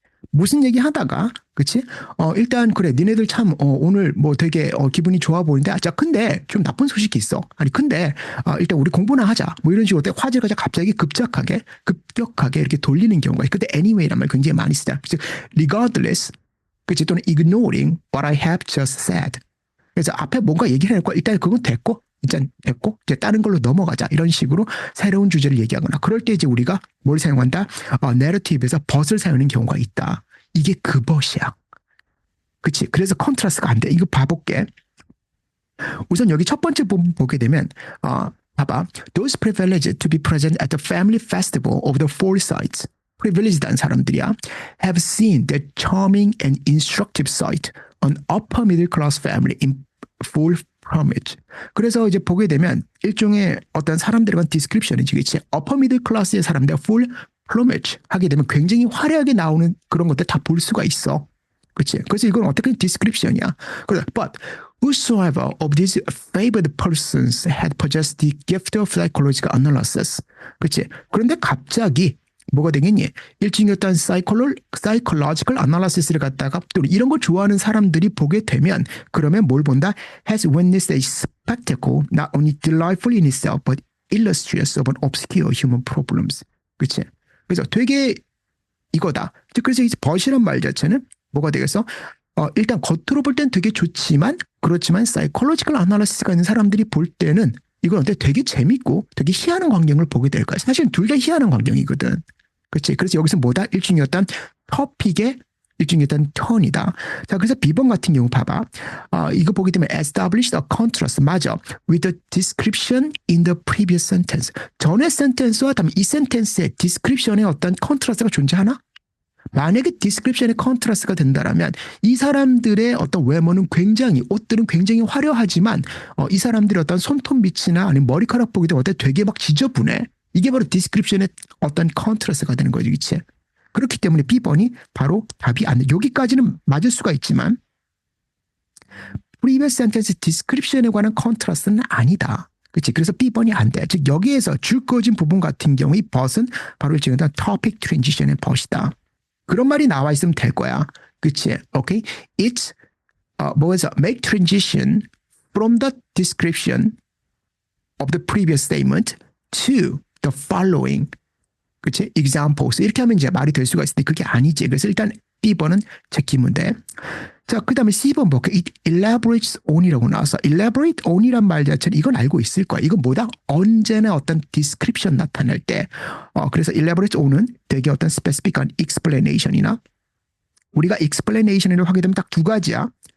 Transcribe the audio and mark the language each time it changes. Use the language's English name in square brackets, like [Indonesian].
[Korean] 무슨 얘기 하다가, 그치? 일단 그래, 니네들 참 오늘 뭐 되게 기분이 좋아 보이는데, 자, 근데 좀 나쁜 소식이 있어. 아니, 근데 일단 우리 공부나 하자. 뭐 이런 식으로 화제가 갑자기 급격하게 이렇게 돌리는 경우가 있어. 근데 anyway란 말 굉장히 많이 쓰자. 즉, regardless, 그치? [English] 또는 ignoring what I have just said. [Korean] 그래서 앞에 뭔가 얘기를 해놓고 일단 그건 됐고 이제 다른 걸로 넘어가자. 이런 식으로 새로운 주제를 얘기하거나 그럴 때 이제 우리가 뭘 사용한다? 내러티브에서 벗을 사용하는 경우가 있다. 이게 그 벗이야. 그치? 그래서 컨트라스트가 안 돼. 이거 봐볼게. 우선 여기 첫 번째 부분 보게 되면 봐봐. [English] Those privileged to be present at the family festival of the four sites. [Korean] privileged한 사람들이야. [English] have seen the charming and instructive sight on upper middle class family in full plumage. [Korean] 그래서 이제 보게 되면 일종의 어떤 사람들에 관한 디스크립션이지, 그치? upper middle class의 사람들 [English] full plumage [Korean] 하게 되면 굉장히 화려하게 나오는 그런 것들 다 볼 수가 있어. 그치? 그래서 이건 어떻게 디스크립션이야. 그래서 [English] but whosoever of these favored persons had possessed the gift of psychological analysis. [Korean] 그치? 그런데 갑자기 뭐가 되겠니? 일종의 어떤 psychological analysis를 갖다가 또 이런 걸 좋아하는 사람들이 보게 되면 그러면 뭘 본다? [English] has witnessed a spectacle not only delightful in itself but illustrious of an obscure human problems. [Korean] 그치? 그래서 되게 이거다. 그래서 이 벗이란 말 자체는 뭐가 되겠어? 일단 겉으로 볼 땐 되게 좋지만 그렇지만 psychological analysis가 있는 사람들이 볼 때는 이건 어때? 되게 재밌고 되게 희한한 광경을 보게 될 거야. 사실 둘 다 희한한 광경이거든. 그렇지. 그래서 여기서 뭐다? 일종의 어떤 토픽의 일종의 어떤 턴이다. 자, 그래서 B번 같은 경우 봐봐. 이거 보게 되면 [English] established a contrast. [Korean] 맞아. [English] With the description in the previous sentence. [Korean] 전의 센텐스와 다음에 이 센텐스의 description에 어떤 컨트라스트가 존재하나? 만약에 디스크립션의 컨트라스트가 된다라면 이 사람들의 어떤 외모는 굉장히 옷들은 굉장히 화려하지만 이 사람들의 어떤 손톱 밑이나 아니면 머리카락 보게 되면 되게 막 지저분해. 이게 바로 디스크립션의 어떤 컨트라스트가 되는 거지, 그치? 그렇기 때문에 B번이 바로 답이 안 돼. 여기까지는 맞을 수가 있지만 [English] previous sentence description [Korean] 에 관한 컨트라스트는 아니다. 그치? 그래서 B번이 안 돼. 즉 여기에서 줄 거진 부분 같은 경우 이 벗은 바로 일종의 topic transition의 벗이다. 그런 말이 나와 있으면 될 거야. 그치? 오케이? [English] It's [Korean] 뭐해서 [English] make transition from the description of the previous statement to the following. [Korean] 그치? examples. 이렇게 하면 이제 말이 될 수가 있을 때 그게 아니지. 그래서 일단 B번은 제끼면 돼. 자, 그 다음에 C번 볼게. [English] It elaborates on이라고 [Korean] 나와서 elaborate on이란 말 자체는 이건 알고 있을 거야. 이건 뭐다? 언제나 어떤 description 나타낼 때. 그래서 elaborate on은 되게 어떤 specific한 explanation이나 우리가 explanation을 하게 되면 딱 두 가지야.